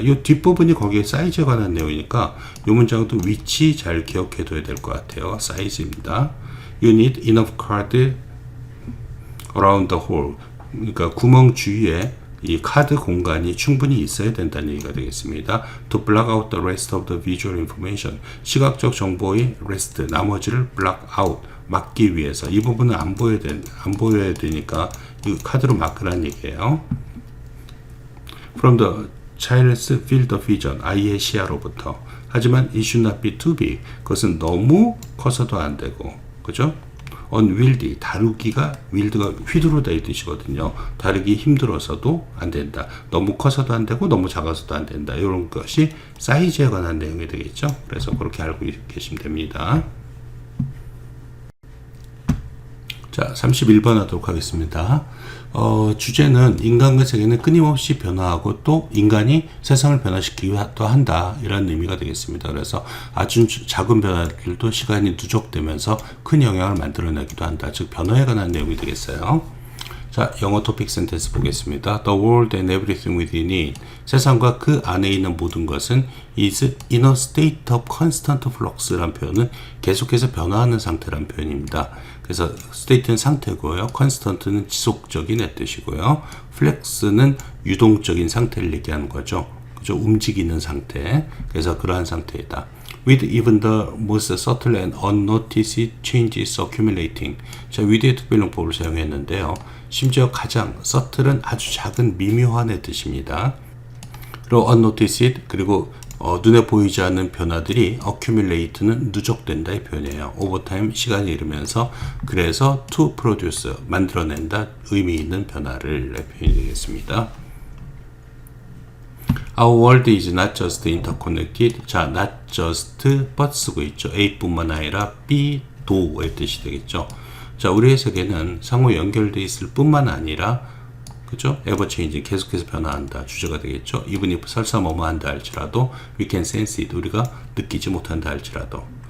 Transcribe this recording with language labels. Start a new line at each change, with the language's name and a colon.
Korean: 이 뒷부분이 거기에 사이즈에 관한 내용이니까 이 문장도 위치 잘 기억해 둬야 될 것 같아요. 사이즈입니다.
English: You need enough card around the hole,
Korean: 그러니까 구멍 주위에 이 카드 공간이 충분히 있어야 된다는 얘기가 되겠습니다.
English: To block out the rest of the visual information, 시각적 정보의 rest, 나머지를 block out, 막기 위해서.
Korean: 이 부분은 안 보여야 되니까 이 카드로 막으라는 얘기예요.
English: From the child's field of vision,
Korean: 아이의 시야로부터. 하지만
English: it should not be too big,
Korean: 그것은 너무 커서도 안 되고, 그죠? unwieldy, 다루기가, wield가 휘두르다 이 뜻이거든요. 다루기 힘들어서도 안 된다. 너무 커서도 안 되고 너무 작아서도 안 된다. 이런 것이 사이즈에 관한 내용이 되겠죠. 그래서 그렇게 알고 계시면 됩니다. 자, 31번 하도록 하겠습니다. 주제는 인간과 세계는 끊임없이 변화하고 또 인간이 세상을 변화시키기도 한다, 이런 의미가 되겠습니다. 그래서 아주 작은 변화들도 시간이 누적되면서 큰 영향을 만들어내기도 한다. 즉 변화에 관한 내용이 되겠어요. 자, 영어 토픽 센텐스 보겠습니다.
English: The world and everything within it,
Korean: 세상과 그 안에 있는 모든 것은
English: is in a state of constant flux
Korean: 라는 표현은 계속해서 변화하는 상태라는 표현입니다. 그래서 state는 상태고요, constant는 지속적인 뜻이고요, flex는 유동적인 상태를 얘기하는 거죠. 그죠? 움직이는 상태. 그래서 그러한 상태이다.
English: With even the most subtle and unnoticed changes accumulating.
Korean: 자, 위드의 특별용법을 사용했는데요. 심지어 가장 subtle은 아주 작은 미묘한의 뜻입니다. 그리고 unnoticed, 그리고 눈에 보이지 않는 변화들이 accumulate는 누적된다 이 표현이에요.
English: over time,
Korean: 시간이 흐르면서. 그래서 to produce, 만들어낸다, 의미 있는 변화를 표현이 되겠습니다.
English: Our world is not just interconnected.
Korean: 자, not just but 쓰고 있죠. A뿐만 아니라 B도의 뜻이 되겠죠. 자, 우리의 세계는 상호 연결되어 있을 뿐만 아니라, 그죠? ever change, 계속해서 변화한다, 주제가 되겠죠. even if 설사 뭐뭐 한다 할지라도,
English: we can sense it,
Korean: 우리가 느끼지 못한다 할지라도.